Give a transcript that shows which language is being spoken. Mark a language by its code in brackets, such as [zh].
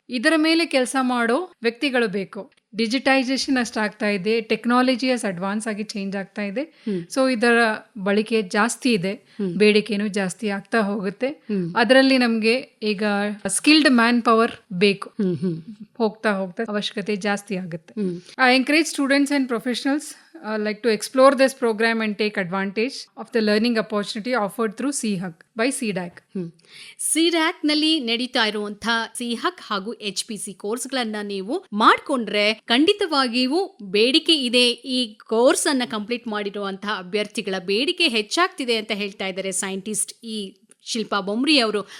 [kn] ಇದರ ಮೇಲೆ ಕೆಲಸ ಮಾಡೋ ವ್ಯಕ್ತಿಗಳು ಬೇಕು. ಡಿಜಿಟೈಸೇಷನ್ ಅಷ್ಟಾಗ್ತಾ ಇದೆ, ಟೆಕ್ನಾಲಜಿ ಅಡ್ವಾನ್ಸ್ ಆಗಿ ಚೇಂಜ್ ಆಗ್ತಾ ಇದೆ. ಸೊ ಇದರ ಬಳಕೆ ಜಾಸ್ತಿ ಇದೆ, ಬೇಡಿಕೆನೂ ಜಾಸ್ತಿ ಆಗ್ತಾ ಹೋಗುತ್ತೆ. ಅದರಲ್ಲಿ ನಮ್ಗೆ ಈಗ ಸ್ಕಿಲ್ಡ್ ಮ್ಯಾನ್ ಪವರ್ ಬೇಕು. ಹೋಗ್ತಾ ಅವಶ್ಯಕತೆ ಜಾಸ್ತಿ ಆಗುತ್ತೆ. [en] I encourage students and professionals like to explore this program and take advantage of the learning opportunity offered through CHUC by CDAC. [kn] CDAC ನಲ್ಲಿ ನಡೀತಾ ಇರುವಂತಹ CHUC ಹಾಗೂ HPC ಕೋರ್ಸ್ಗಳನ್ನ ನೀವು ಮಾಡ್ಕೊಂಡ್ರೆ ಖಂಡಿತವಾಗಿಯೂ ಬೇಡಿಕೆ ಇದೆ. ಈ ಕೋರ್ಸ್ ಅನ್ನ ಕಂಪ್ಲೀಟ್ ಮಾಡಿರುವಂತಹ ಅಭ್ಯರ್ಥಿಗಳ ಬೇಡಿಕೆ ಹೆಚ್ಚಾಗ್ತಿದೆ ಅಂತ ಹೇಳ್ತಾ ಇದ್ದಾರೆ ಸೈಂಟಿಸ್ಟ್ ಶಿಲ್ಪಾ ಬೊಮ್ರಿ ಅವರು.